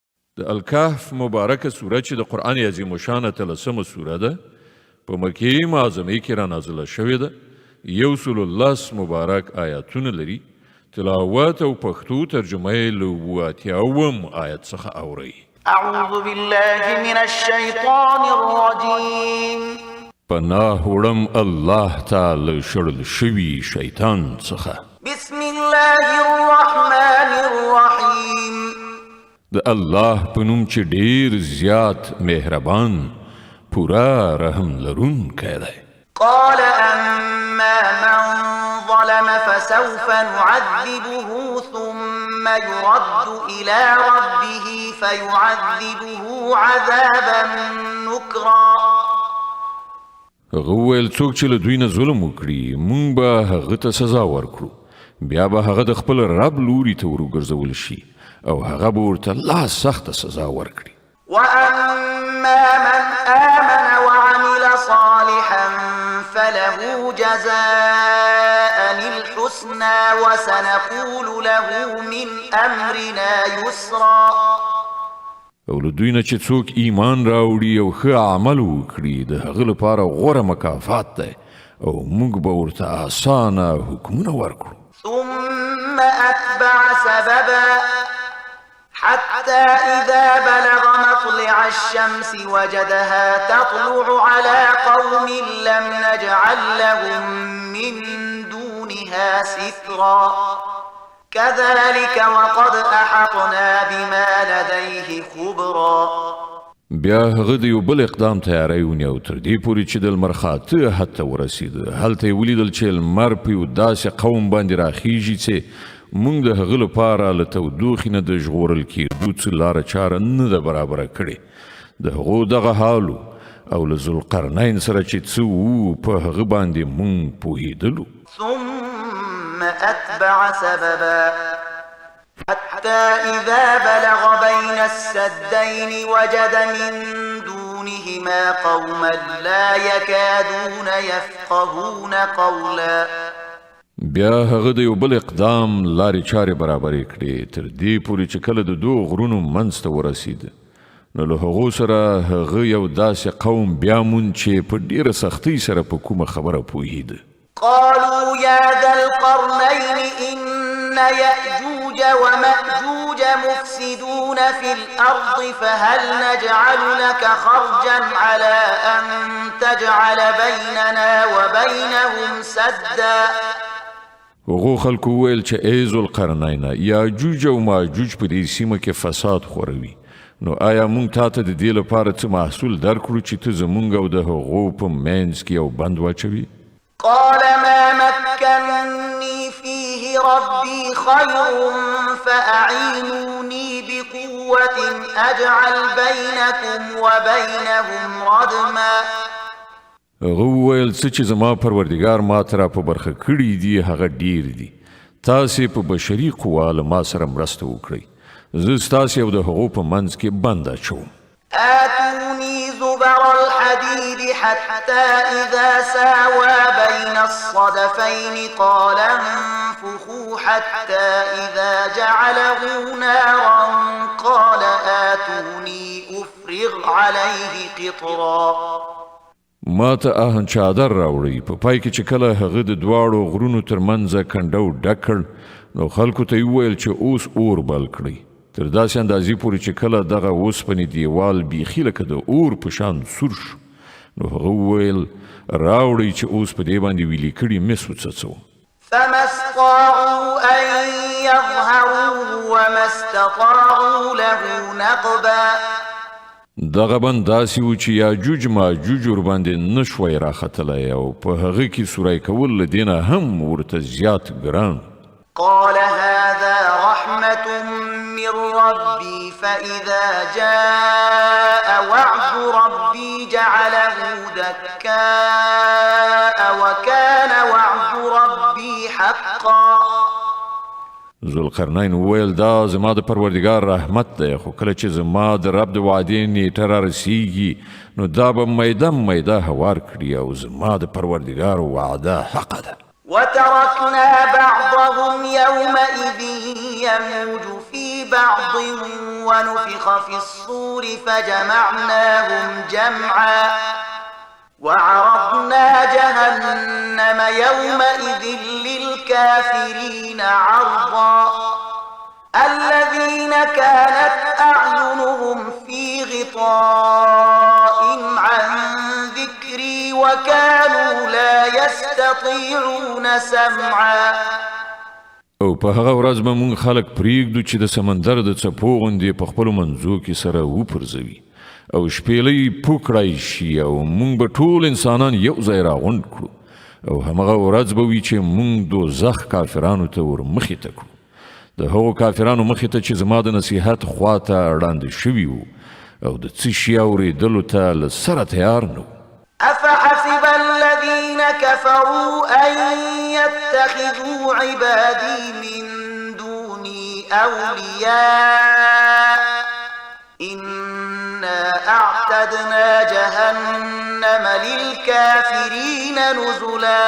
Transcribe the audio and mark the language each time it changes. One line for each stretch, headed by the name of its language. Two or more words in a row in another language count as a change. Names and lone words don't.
Pashto: د الکهف مبارکه سوره چې د قرآن عظیم الشان 13مه سوره ده په مکې معظمه کې را نازله شوې ده. 110 مبارک آیاتونه لري. تلاوت او پښتو ترجمه یې له 87 آیت څخه اورئ.
Arabic: اعوذ بالله من الشیطان الرجیم.
Pashto: پناه وړم الله تعالی شړل شوي شیطان څخه.
Arabic: بسم الله الرحمن الرحیم.
Pashto: د الله په نوم چې ډیر زیات مهربان پورا رحم لرونکی دی.
Arabic: قال اما من ظلم فسوف نعذبه ثم يرد الى ربه فيعذبه عذابا نكرا.
Pashto: هغه وویل څوک چې له دوی نه ظلم وکړي موږ به هغه ته سزا ورکړو بیا به هغه د خپل رب لوري ته ورګرځول شي او هغه به ورته لا سخته سزا ورکړي.
Arabic: واما من آمن وعمل صالحا فله جزاء الحسنى وسنقول له من امرنا يسرا.
Pashto: او له دوی نه چې څوک ایمان راوړي او ښه عمل وکړي د هغه لپاره غوره مکافات دی او موږ به ورته اسانه حکمونه ورکړو.
Arabic: ثم اتبع سببا حتى إذا بلغ مطلع الشمس وجدها تطلع على قوم لم نجعل لهم من دونها سترا. كذلك وقد أحطنا بما لديه خبرا.
Pashto: بیا هغه د یو بل اقدام تیاری ونیو تر دې پورې چې د لمر خاته حتی ورسېده. هلته یې ولیدل چې لمر په یو داسې قوم باندې راخیږي چې مونږ د هغه لپاره له تودوخې نه د ژغورل کېدو څه لاره چاره نه ده برابره کړې. د هغو دغه حالو او له ذوالقرنین سره چې څه وو په هغه باندې مونږ پوهېدلو.
Arabic: ثم أتبع سببا حتى إذا بلغ بين السدين وجد من دونهما قوما لا يكادون يفقهون قولا.
Pashto: بیا هغه د یو بل اقدام لارې چارې برابرې کړې تر دې پورې چې کله د دوه غرونو منځ ته ورسېد نو له هغو سره هغه یو داسې قوم بیا موند چې په ډېره سختۍ سره په کومه خبره پوهېده.
Arabic: قالوا يا ذا القرنين إن يأجوج ومأجوج مفسدون في الأرض فهل نجعل لك خرجا على أن تجعل بيننا وبينهم سدا.
Pashto: هغو خلکو وویل چې ای ذوالقرنین یاجوج او ماجوج په دې سیمه کې فساد خوروي نو آیا موږ تا ته د دې لپاره څه محصول درکړو چې ته زموږ او د هغو په منځ کې یو بند واچوي؟
Arabic: قال ما مكنني فيه ربي خير فأعينوني بقوة أجعل بينكم وبينهم ردما.
Pashto: هغه وویل څه چې زما پروردګار ما ته را په برخه کړي دي هغه ډیر دي. تاسې په بشري قوا له ما سره مرسته وکړئ. زه ستاسې او د هغو په منځ کې بند اچوم.
Arabic: آتوني زبر الحديد حتى إذا ساوى بين الصدفين قال انفخوا حتى إذا جعله نارا قال آتوني أفرغ عليه قطرا.
Pashto: ما ته آهن چادر راوړی په پای کې چې کله هغه د دواړو غرونو ترمنځه کنډو ډک کړ نو خلکو ته یې وویل چې اوس اور بل کړئ تر داسې اندازې پورې چې کله دغه اوسپنې دیوال بیخي لکه د اور په شان سور شو نو هغه وویل راوړئ چې اوس په دې باندې ویلي کړي مس وڅڅوم.
Arabic: فما استطاعوا أن يظهروه وما استطاعوا له نقبا.
Pashto: دغه بند داسې و چې یاجوج ماجوج ورباندې نشوی راختلی او په هغه کې سوری کول له دې نه هم ورته زیات ګران.
Arabic: قال هذا رحمة من ربي فإذا جاء وعد ربي جعله دكاء وكان وعد ربي حقا.
Pashto: ذوالقرنین وویل دا زما د پروردګار رحمت دی خو کله چې زما د رب د وعدې نیټه را رسیږي نو دا به میده هوار کړي او زما د پروردګار وعده حق ده.
Arabic: وتركنا بعضهم يومئذ يموج في بعض ونفخ في الصور فجمعناهم جمعا وعرضنا جهنم يومئذ للكافرين عرضا الذين كانت أعينهم في غطاء عن ذكري وكانوا لا يستطيعون سمعا
Pashto: او په هغه ورځ به مونږ خلک پریږدو چې د سمندر د څپو غوندې په خپلو منځو کې سره وپرځوي او شپېلۍ پوکړای شي او مونږ به ټول انسانان یو ځای راغونډ کړو او همغه ورځ به وي چې مونږ دوزخ کافرانو ته ور مخې ته کړو د هغو کافرانو مخې ته چې زما د نصیحت خواته وړاندې شوي وو او د څه شي اورېدلو ته له سره تیار نه
Arabic: أفحسب الذين كفروا أن يتخذوا عبادي من دوني أولياء إنا أعتدنا جهنم للكافرين نزلا